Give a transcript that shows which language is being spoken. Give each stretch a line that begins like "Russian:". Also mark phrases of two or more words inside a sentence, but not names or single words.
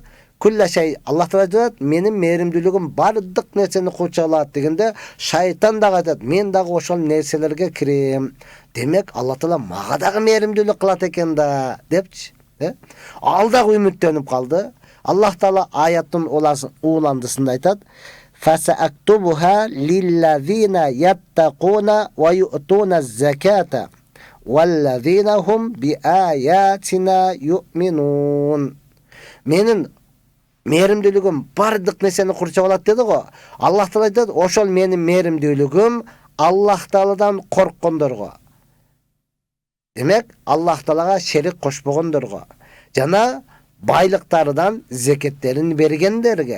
Arabic: كل شيء,
Kyrgyz: Аллах Таала айтат, менин мээримдүүлүгүм бардык нерсени курчап алат дегенде, шайтан дагы айтат, мен дагы ошол нерселерге кирем. Демек, Аллах Таала мага дагы мээримдүүлүк кылат экен да, депчи. Ал дагы үмүттөнүп калды. Аллах Таала аяттын уландысында айтат:
Arabic: "فسأكتبها للذين يتقون و يؤتون الزكاة والذين هم بآياتنا يؤمنون."
Kyrgyz: Менин мээримдүүлүгүм бардык нерсени курчап алат деди го. Аллах Таала айтат, ошол менин мээримдүүлүгүм Аллах Тааладан корккондорго. Демек, Аллах Таалага шерик кошпогондорго жана байлыктардан зекеттерин бергендерге.